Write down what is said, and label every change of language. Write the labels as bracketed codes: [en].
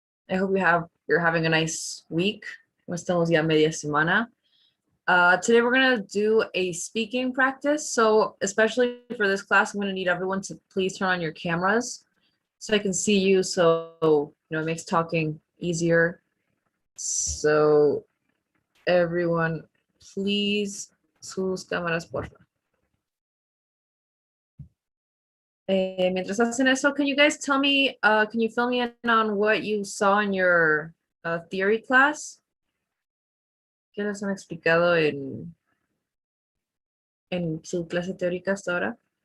[en] I hope you're having a nice week. [es] Estamos ya media semana. [en] Today we're gonna do a speaking practice. So especially for this class, I'm gonna need everyone to please turn on your cameras so I can see you. So it makes talking easier. So everyone, please, [es] sus cámaras, por favor. Mientras hacen eso, [en] can you guys tell me, can you fill me in on what you saw in your theory class? [es] ¿Qué les han explicado en su clase teórica hasta ahora?